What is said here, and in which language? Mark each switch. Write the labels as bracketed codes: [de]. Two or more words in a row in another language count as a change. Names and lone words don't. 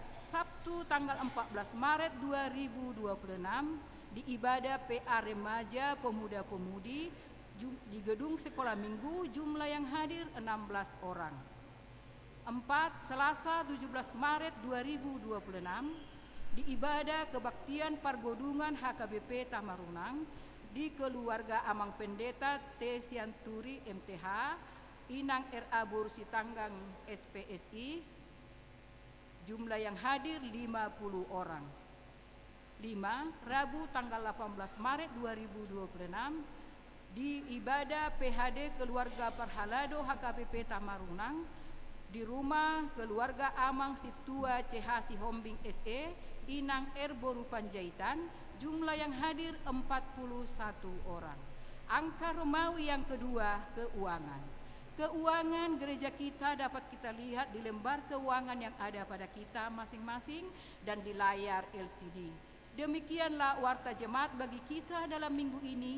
[id] Sabtu tanggal 14 Maret 2026, di ibadah PA Remaja Pemuda-Pemudi Di gedung sekolah minggu jumlah yang hadir 16 orang. 4. Selasa 17 Maret 2026 di ibadah kebaktian Pargodungan HKBP Tamarunang di keluarga Amang Pendeta T. Sianturi MTH Inang RA Borusi Tanggang SPSI, jumlah yang hadir 50 orang. 5. Rabu tanggal 18 Maret 2026 di ibadah PHD keluarga Parhalado HKBP Tamarunang di rumah keluarga Amang Situa CH Sihombing SE Inang R Boru Panjaitan, jumlah yang hadir 41 orang. Angka Romawi yang kedua, keuangan. Keuangan gereja kita dapat kita lihat di lembar keuangan yang ada pada kita masing-masing dan di layar LCD. Demikianlah warta jemaat bagi kita dalam minggu ini.